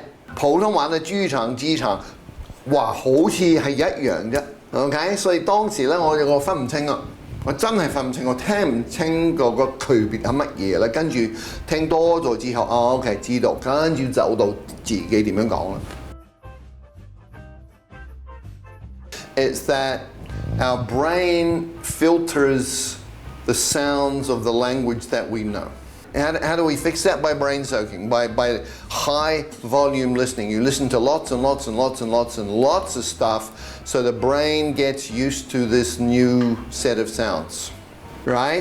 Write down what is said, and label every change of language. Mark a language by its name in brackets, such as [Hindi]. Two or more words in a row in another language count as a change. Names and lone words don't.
[Cantonese] 普通話嘅豬場、機場，哇，好似係一樣啫。OK， 所以當時咧，我分唔清啊，我真係分唔清，我聽唔清個區別係乜嘢啦。跟住聽多咗之後，OK 知道，跟住走到自己點樣講啦。 [English] It's that our brain filters the sounds of the language that we know. How do we fix that? By brain soaking, by high volume listening. You listen to lots and lots and lots and lots and lots of stuff, so the brain gets used to this new set of sounds, right?